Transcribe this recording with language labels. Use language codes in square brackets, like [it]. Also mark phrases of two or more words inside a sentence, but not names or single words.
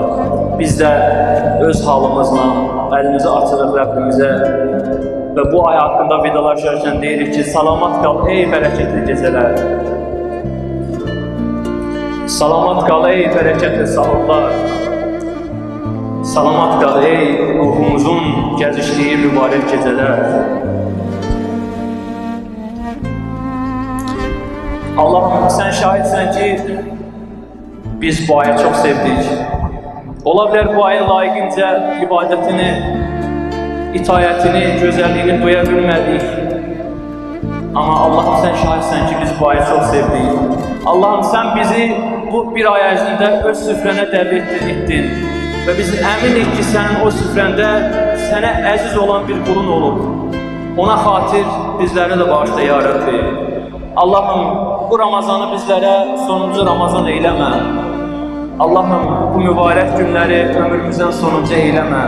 [az] Biz də öz halımızla əlimizi açırıq Rəbbimizə və bu ay haqqında vidalaşarkən deyirik ki, salamat qal ey bərəkətli gecələr, salamat qal ey bərəkətli sahurlar, salamat qal ey ruhumuzun gəzişdiyi mübarək gecələr. [tr] Allah'ım sen şahitsen ki biz bu ayı çok sevdik. Olabilir bu ayın layıkınca ibadetini, itayetini, güzelliğini duyabilmedik. Ama Allah'ım sen şahitsen ki biz bu ayı çok sevdik. [az] Allah'ım sen bizi bu bir ay ərzində öz süfrənə dəvət etdin. Ve biz əminik ki sənin o süfrəndə sənə əziz olan bir qulun olub. Ona xatir bizləri də bağışla ya Rabbi. Allah'ım bu Ramazanı bizlərə sonuncu Ramazan eyləmə. Allah'ım bu mübarək günləri ömrümüzdən sonuncu eyləmə.